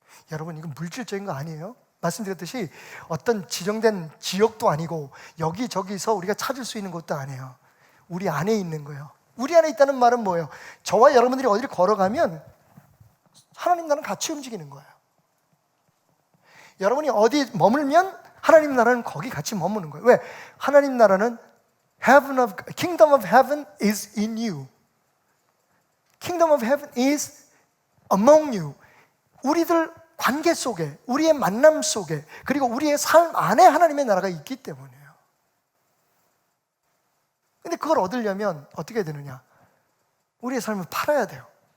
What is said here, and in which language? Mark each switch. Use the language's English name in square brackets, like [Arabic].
[Korean] 여러분, 이건 물질적인 거 아니에요? 말씀드렸듯이 어떤 지정된 지역도 아니고 여기저기서 우리가 찾을 수 있는 것도 아니에요. 우리 안에 있는 거예요. 우리 안에 있다는 말은 뭐예요? 저와 여러분들이 어디를 걸어가면 하나님 나라는 같이 움직이는 거예요. 여러분이 어디 머물면 하나님 나라는 거기 같이 머무는 거예요. 왜? 하나님 나라는 [English] Kingdom of Heaven is in you. Kingdom of Heaven is among you. [Korean] 우리들 관계 속에, 우리의 만남 속에, 그리고 우리의 삶 안에 하나님의 나라가 있기 때문이에요. 근데 그걸 얻으려면 어떻게 해야 되느냐? 우리의 삶을 팔아야 돼요.